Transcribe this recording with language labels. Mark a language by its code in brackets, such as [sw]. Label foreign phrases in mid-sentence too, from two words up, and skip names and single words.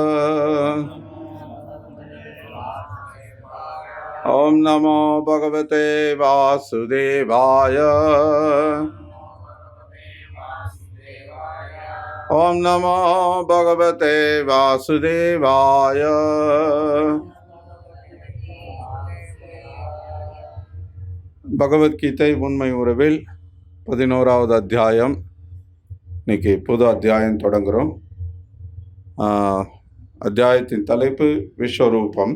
[sa] ओम नमो भगवते वासुदेवाय। ओम नमो भगवते वासुदेवाय। [ta] பகவத்கீதை உண்மை உறவில் 11வது அத்தியாயம். இன்னைக்கு புது அத்தியாயம் தொடங்குகிறோம். அத்தியாயத்தின் தலைப்பு விஸ்வரூபம்.